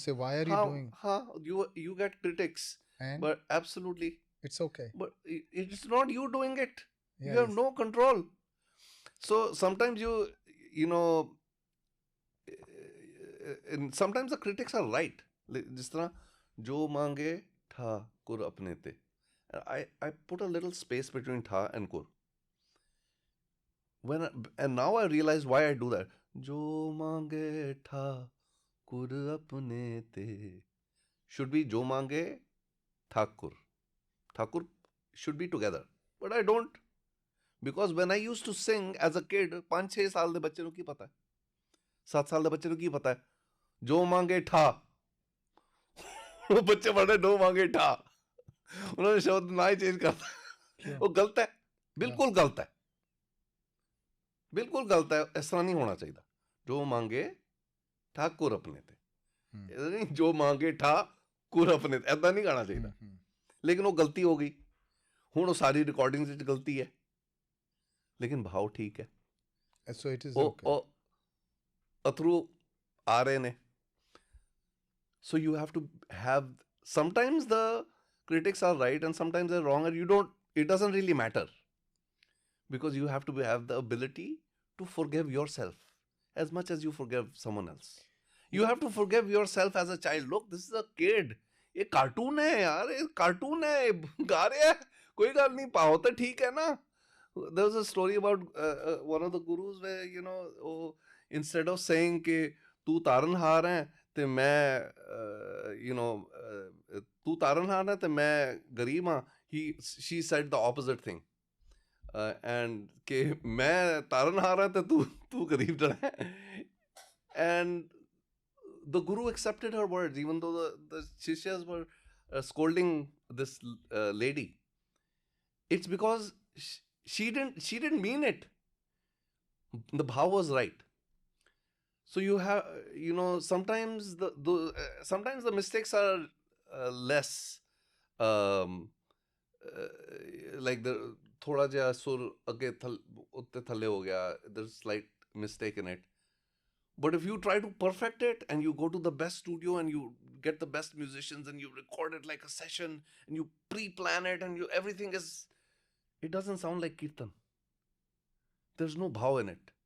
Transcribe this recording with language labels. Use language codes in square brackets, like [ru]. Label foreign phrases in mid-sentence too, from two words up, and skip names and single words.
[en] will say, "Why are you How? doing?" Huh? You get critics, And but absolutely, it's okay. but it's not you doing it. Yeah, You have yes. no control. So sometimes you know, and sometimes the critics are right. [hi] जिस तरह [pa] ਜੋ ਮਾਂਗੇ ਠਾ ਕੁਰ ਅਪਨੇ ਤੇ. [en] I put a little space between tha and kur. And now I realize why I do that. [pa] ਜੋ ਮਾਂਗੇ ਠਾ ਕੁਰ ਅਪਨੇ ਤੇ [en] should be [pa] ਜੋ ਮਾਂਗੇ ਠਾਕੁਰ. [en] Thakur should be together. But I don't. Because when I used to sing as a kid, [pa] 5-6 ਸਾਲ ਦੇ ਬੱਚੇ ਨੂੰ ਕੀ ਪਤਾ ਹੈ, 7 ਸਾਲ ਦੇ ਬੱਚੇ ਨੂੰ ਕੀ ਪਤਾ ਹੈ, ਜੋ ਮੰਗੇ ਠਾ, ਉਹ ਬੱਚੇ ਬੜੇ ਦੋ ਮੰਗੇ ਠਾ, ਉਹਨਾਂ ਨੇ ਸ਼ਬਦ ਨਾ ਹੀ ਚੇਂਜ ਕਰਤਾ, ਉਹ ਗਲਤ ਹੈ, ਬਿਲਕੁਲ ਗਲਤ ਹੈ, ਬਿਲਕੁਲ ਗਲਤ ਹੈ, ਇਸ ਤਰ੍ਹਾਂ ਨਹੀਂ ਹੋਣਾ ਚਾਹੀਦਾ, ਜੋ ਮੰਗੇ ਠਾਕੁਰ ਆਪਣੇ ਤੇ, ਇਹ ਨਹੀਂ ਜੋ ਮੰਗੇ ਠਾ ਕੁਰ ਆਪਣੇ ਤੇ, ਐਦਾਂ ਨਹੀਂ ਗਾਣਾ ਚਾਹੀਦਾ, ਲੇਕਿਨ ਉਹ ਗਲਤੀ ਹੋ ਗਈ, ਹੁਣ ਉਹ ਸਾਰੀ ਰਿਕਾਰਡਿੰਗ ਵਿੱਚ ਗਲਤੀ ਹੈ, ਲੇਕਿਨ ਭਾਵ ਠੀਕ ਹੈ, [en] So it is [pa] ਉਹ [en] okay. [pa] ਅਥਰੂ ਆ ਰਹੇ ਨੇ. [en] So you have to have, sometimes the critics are right and sometimes they're wrong, and it doesn't really matter, because you have to have the ability to forgive yourself as much as you forgive someone else. You have to forgive yourself as a child. Look, this is a kid, [hi] ये कार्टून है यार, ये कार्टून है, गा रहे हैं, कोई गल नहीं, पाओ तो ठीक है ना. [en] There was a story about one of the gurus where instead of saying [hi] कि तू तारनहार है [pa] ਤੇ ਮੈਂ ਤੂੰ ਤਾਰਨਹਾਰ ਹੈ ਤੇ ਮੈਂ ਗਰੀਬ ਹਾਂ, [en] she said the opposite thing, and [pa] ਕਿ ਮੈਂ ਤਾਰਨਹਾਰ ਹਾਂ ਤੇ ਤੂੰ ਗਰੀਬ ਜਣਾ ਹੈ, [en] and the guru accepted her words even though the shishyas were scolding this lady. It's because she didn't mean it. The bhav was right. So you have, sometimes sometimes the mistakes are less, um, like the [pa] ਥੋੜਾ ਜਿਹਾ ਸੁਰ ਅੱਗੇ ਉੱਤੇ ਥੱਲੇ ਹੋ ਗਿਆ, [en] there's slight mistake in it. But if you try to perfect it and you go to the best studio and you get the best musicians and you record it like a session and you pre-plan it and everything is, it doesn't sound like kirtan. There's no bhav in it.